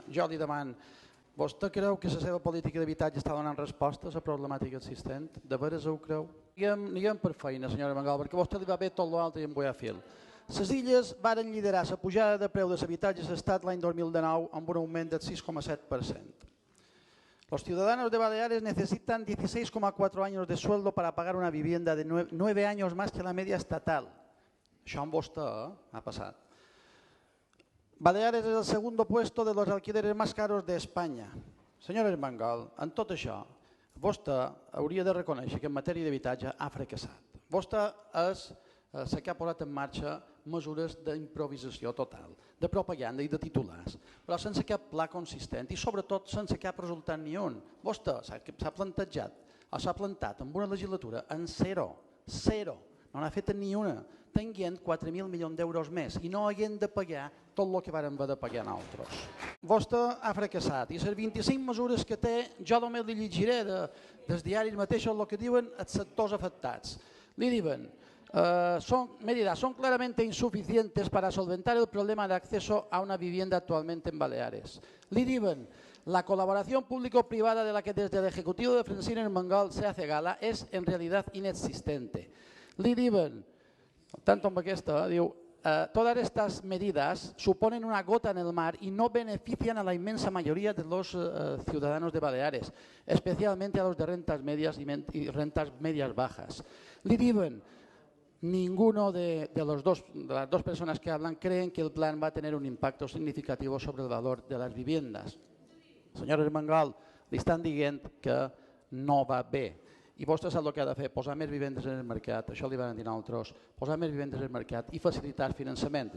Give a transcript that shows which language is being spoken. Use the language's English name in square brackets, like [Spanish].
[Catalan] Jo li demano, vostè creu que la seva política d'habitatge està donant resposta a la problemàtica existent? De veres ho creu? Anem per feina, senyora Armengol, perquè a vostè li va bé tot l'altre i en vull a fil. Les illes varen liderar la pujada de preu de l'habitatge a l'estat l'any 2019 amb un augment del 6,7%. [Spanish] Los ciudadanos de Baleares necesitan 16,4 años de sueldo para pagar una vivienda de 9 años más que la media estatal. [Catalan] Això amb vostè ha passat. [Spanish] Baleares es el segundo puesto de los alquileres más caros de España. [Catalan] Senyora Armengol, en tot això, vostè hauria de reconèixer que en matèria d'habitatge ha fracassat. Vostè és la que ha posat en marxa mesures d'improvisació total, de propaganda i de titulars, però sense cap pla consistent i sobretot sense cap resultat ni un. Vostè s'ha plantejat o s'ha plantat en una legislatura en zero, no n'ha fet ni una, tenint 4.000 milions d'euros més i no haguent de pagar tot el que vàrem haver de pagar nosaltres. Vostè ha fracassat i les 25 mesures que té, jo només li llegiré dels diaris mateixos el que diuen els sectors afectats. Li diuen, [Spanish] medidas son claramente insuficientes para solventar el problema de acceso a una vivienda actualmente en Baleares. [Catalan] Li diuen, [Spanish] la colaboración público-privada de la que desde el Ejecutivo de Francina Armengol se hace gala es en realidad inexistente. [Catalan] Li diuen, tanto amb aquesta, diu, [Spanish] todas estas medidas suponen una gota en el mar y no benefician a la inmensa mayoría de los ciudadanos de Baleares, especialmente a los de rentas medias y rentas medias bajas. [Catalan] Li diuen, [Spanish] ninguno de las dos personas que hablan creen que el plan va a tener un impacto significativo sobre el valor de las viviendas. [Catalan] Senyora Armengol, li estan dient que no va bé. I vostè sap el que ha de fer, posar més vivendes en el mercat, això li van dir nosaltres, posar més vivendes en el mercat i facilitar el finançament.